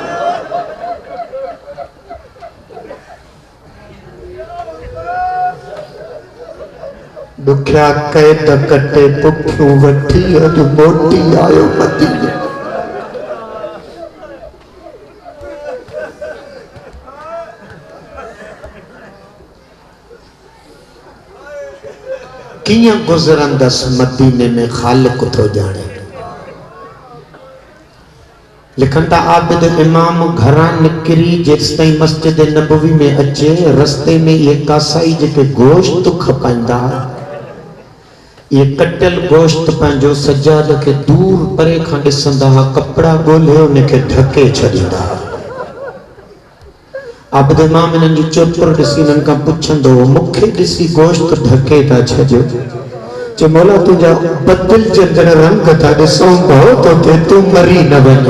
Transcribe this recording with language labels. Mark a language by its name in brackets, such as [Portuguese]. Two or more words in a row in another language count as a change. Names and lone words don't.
[Sindhi] दुखिया कैद कटे पुठियूं वठी अॼु मोटी आयो मदीने कियां गुज़रंदस मदीने में खालिक थो जाने लिखन था आबिद इमाम घरां निकरी जेस ताईं मस्जिद नबवी में अचे रस्ते में ये कासाई जेके गोश्त खपाइंदा ये कटल गोश्त पंहिंजो सजाद के दूर परे खां ॾिसंदा कपड़ा ॻोल्हे उनखे ढके छॾींदा। आबिद इमाम इन्हनि जी चोपर ॾिसी इन्हनि खां पुछंदो मूंखे ॾिसी गोश्त ढके था छॾियो जे मौला तुंहिंजा बदिल जंदड़ रंग था ॾिसूं पियो तोखे तूं मरी न वञे।